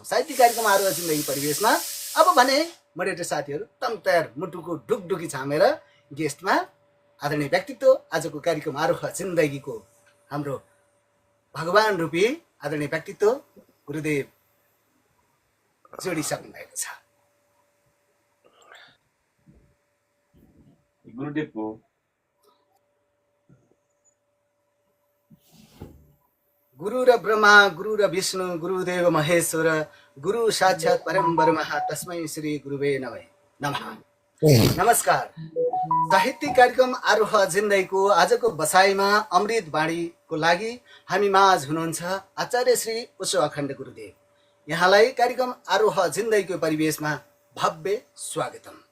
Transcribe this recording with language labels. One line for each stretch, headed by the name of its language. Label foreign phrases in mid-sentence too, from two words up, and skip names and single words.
Nepali: साहित्यिक कार्यक्रम आरोह जिन्दगी परिवेशमा अब भने मोडेरेटर साथीहरू तम तयार मुटुको ढुकढुकी छामेर गेस्टमा आदरणीय व्यक्तित्व आजको कार्यक्रम आरोह जिन्दगीको हाम्रो भगवान रूपी आदरणीय व्यक्तित्व गुरुदेव जोडिसक्नु भएको छ। गुरुदेवको
Sanskrit: गुरु र ब्रह्मा गुरु र विष्णु गुरुदेव महेश्वर गुरु साक्षात् परम ब्रह्म तस्मै श्री गुरुवे नमः।
Nepali: नमस्कार। साहित्यिक कार्यक्रम आरोह जिन्दगीको आजको बसाइमा अमृत बाणीको लागि हामी माझ हुनुहुन्छ आचार्य श्री उसो अखण्ड गुरुदेव। यहाँलाई कार्यक्रम आरोह जिन्दगीको परिवेशमा भव्य स्वागतम।